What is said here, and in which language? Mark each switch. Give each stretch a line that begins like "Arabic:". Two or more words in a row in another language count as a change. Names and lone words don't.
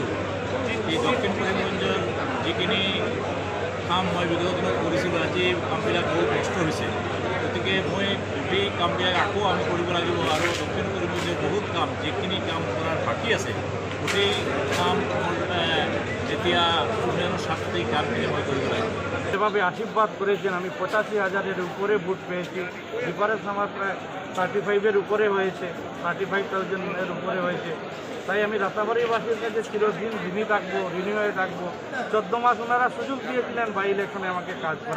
Assamese: এই দক্ষিণ করিমগঞ্জৰ যিখিনি কাম মই বিগত দিনত কৰিছিলোঁ, আজি কামবিলাক বহুত কষ্ট হৈছে। গতিকে মই এই কামবিলাক আকৌ আমি কৰিব লাগিব, আৰু দক্ষিণ করিমগঞ্জৰ বহুত কাম যিখিনি কাম কৰাৰ বাকী আছে গোটেই কাম এতিয়া 07 কামখিনি মই কৰিব লাগিব।
Bangla: যেভাবে আশীর্বাদ করেছেন, আমি 85,000-এর উপরে ভোট পেয়েছি। ডিফারেন্স আমার প্রায় 35-এর উপরে হয়েছে, 35,000-এর উপরে হয়েছে। তাই আমি রাতাবাড়িবাসীর কাছে চিরদিন ঋণী থাকবো, ঋণী হয়ে থাকবো। 14 মাস ওনারা সুযোগ দিয়েছিলেন
English: by election
Bangla: আমাকে কাজ করা।